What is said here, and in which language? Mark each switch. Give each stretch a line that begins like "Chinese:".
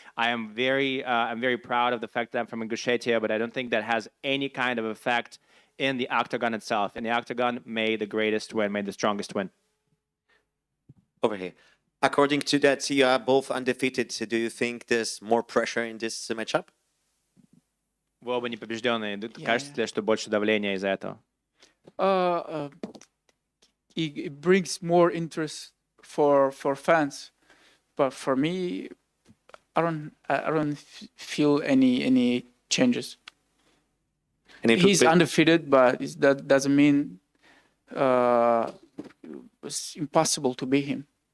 English: I'm very proud of the fact that I'm from Ingushetia, but I don't think that has any kind of effect in the octagon itself. In the octagon, may the greatest win, may the strongest win. Over here. According to that, you are both undefeated. So do you think there's more pressure in this matchup?
Russian: Вы оба не побежденные.
English: Yeah.
Russian: Кажется ли, что больше давления из-за этого?
English: It brings more interest for fans, but for me, I don't feel any changes. And it He's would be- undefeated, but that doesn't mean it's impossible to beat him.